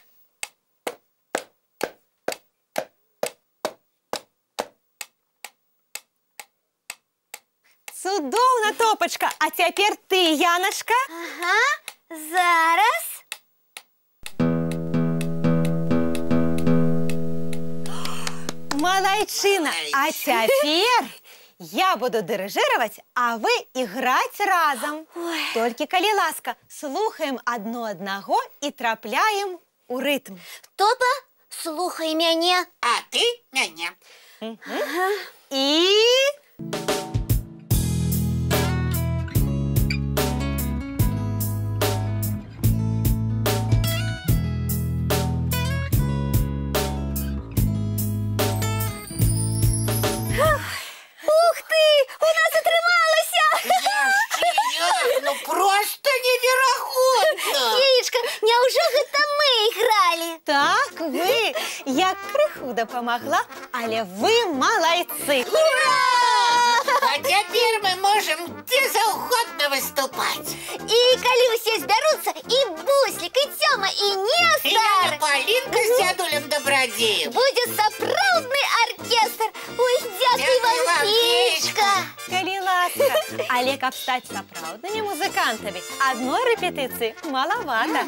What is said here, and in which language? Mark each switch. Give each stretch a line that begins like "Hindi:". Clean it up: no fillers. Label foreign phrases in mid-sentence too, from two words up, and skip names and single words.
Belarusian: Цудоўна, Топачка. А цяпер ты, Янашка. Ага, зараз.
Russian: Малайчына.
Belarusian: А цяпер
Russian: Я буду дирижировать, а вы играть разом. Только,
Ukrainian: коли ласка, слухаем одно одного и трапляем у ритм.
Belarusian: Топа, слухай мяне. А ты мяне. И... Ух ты! У нас атрымалася! Ну просто неверагодна! Яичка, няўжо гэта мы ігралі? Так, вы, я крыху дапамагла, але вы малайцы.
Russian: Ура! А теперь мы можем где заўгодна выступать.
Belarusian: І калі ўсе збяруцца, і Буслік, і Цёма, і И Нестар,
Russian: Полинка с дядулем Добродеем.
Belarusian: будзе сапраўдны аркестр. Ой, дзякуй Дзякуй вам, вам, Феечка.
Ukrainian: Коли ласка,
Belarusian: але каб стаць сапраўднымі музыкантамі, адной рэпетыцыі малавата.